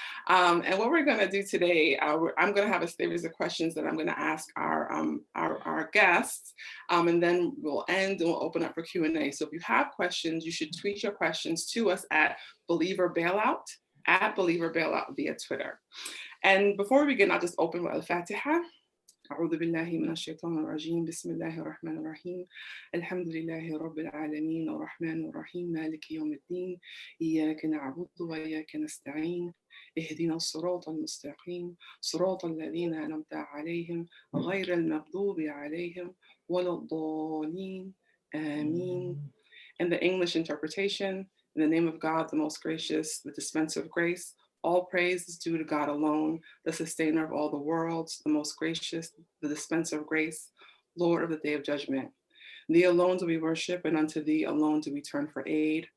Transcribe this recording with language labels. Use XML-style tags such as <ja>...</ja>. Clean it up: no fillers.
<en>And what we're going to do today, I'm going to have a series of questions that I'm going to ask our guests, and then we'll end and we'll open up for Q&A. So if you have questions, you should tweet your questions to us at Believer Bailout via Twitter. And before we begin, I'll just open with Al-Fatiha.</en> <ar>أعوذ بالله من الشيطان الرجيم بسم الله الرحمن الرحيم الحمد لله رب العالمين الرحمن الرحيم مالك يوم الدين إياك نعبد وإياك نستعين اهدنا الصراط المستقيم صراط الذين أنعمت عليهم غير المغضوب عليهم ولا الضالين آمين.</ar> <en>And the English interpretation, in the name of God, the most gracious, the dispenser of grace. All praise is due to God alone, the sustainer of all the worlds, the most gracious, the dispenser of grace, Lord of the day of judgment. Thee alone do we worship, and unto thee alone do we turn for aid.</en>